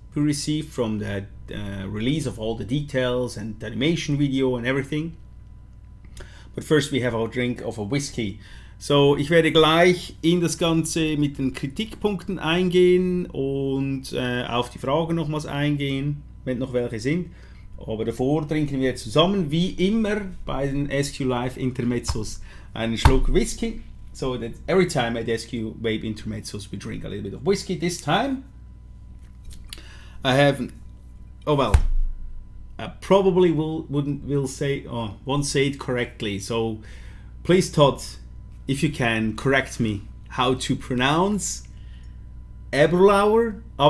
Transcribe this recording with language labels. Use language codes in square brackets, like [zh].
[en] we received from the release of all the details and the animation video and everything. But first we have our drink of a Whisky. [de] So, ich werde gleich in das Ganze mit den Kritikpunkten eingehen und auf die Fragen nochmals eingehen, wenn noch welche sind. Aber davor trinken wir zusammen, wie immer bei den SQ Live Intermezzos, einen Schluck Whisky. [en] So that every time at SQ Vape Intermezzos we drink a little bit of whiskey. This time I have, oh well, I probably won't say it correctly. So please, Todd, if you can correct me how to pronounce Aberlauer.